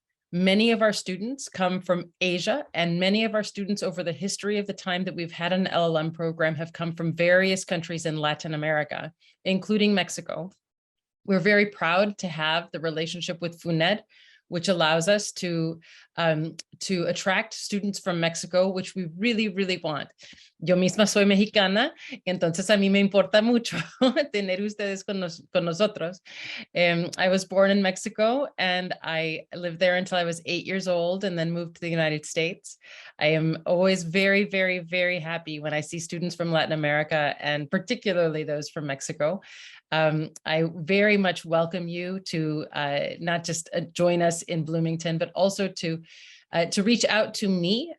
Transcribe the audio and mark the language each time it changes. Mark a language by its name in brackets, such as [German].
[English] Many of our students come from Asia, and many of our students over the history of the time that we've had an LLM program have come from various countries in Latin America, including Mexico. We're very proud to have the relationship with FUNED, which allows us to attract students from Mexico, which we really, really want. [Spanish] Yo misma soy mexicana, entonces a mí me importa mucho tener ustedes con nosotros. [English] I was born in Mexico, and I lived there until I was 8 years old, and then moved to the United States. I am always very, very, very happy when I see students from Latin America, and particularly those from Mexico. I very much welcome you to not just join us in Bloomington, but also to reach out to me.